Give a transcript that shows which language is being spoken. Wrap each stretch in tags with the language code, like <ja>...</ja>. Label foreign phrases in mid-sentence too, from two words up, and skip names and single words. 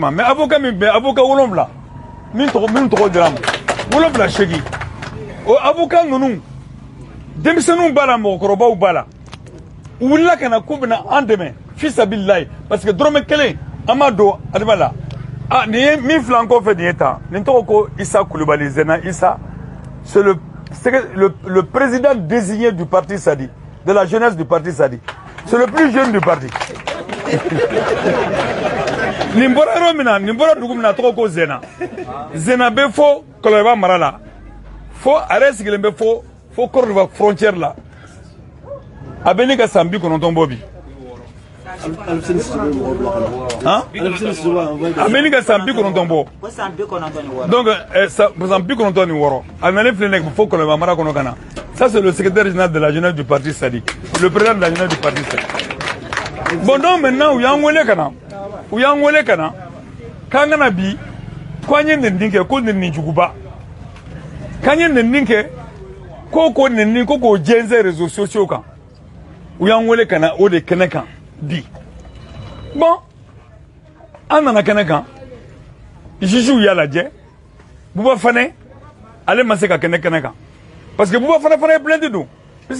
<bm>ma</bm> <fr>mais avocat</fr> <bm>min bɛ avocat 7 min tɔgɔ dira ma 7 o avocat ninnu denmisɛnninw b'a la mɔgɔkɔrɔbaw b'a la u wulila ka na ko bɛna an dɛmɛ fisabililayi</bm> <fr>parce que</fr> <bm>dɔrɔmɛ kelen an m'a don adama la nin ye min filɛ an kɔfɛ nin ye tan nin tɔgɔ ko Issa Coulibaly Zena Issa</bm> <fr>c'est le président désigné du parti Sadi de la jeunesse du parti Sadi c'est le plus jeune du parti</fr> <bm>nin bɔra yɔrɔ min na nin bɔra dugu min na tɔgɔ ko Zena bɛ fo Kɔlɔnjɛba mara la fo a yɛrɛ sigilen bɛ fo Côte d'Ivoire frontière la a bɛ ne ka san 90 bɔ bi a bɛ ne ka san 90 bɔ donc san 96 a nalen filɛ ne fo Kɔlɔnjɛba mara kɔnɔ ka na</bm> <fr>ça c'est le secrétaire général de la jeunesse du parti Sadi le président de la jeunesse du parti Sadi bon donc maintenant</fr> <bm>u y'an wele ka na k'an kana bi ko an ye nɛnini kɛ ko nɛnini juguba k'an ye nɛnini kɛ ko nɛnini ko k'o jɛnsɛn</bm> <fr>réseaux sociaux</fr> <bm>kan u y'an wele ka na o de kɛnɛ kan bi bon an nana kɛnɛ kan juges y'a lajɛ Buba Fane ale ma se ka kɛnɛ kan</bm> <fr>parce que</fr> <bm>Buba Fane fana ye plainte don puisque</bm>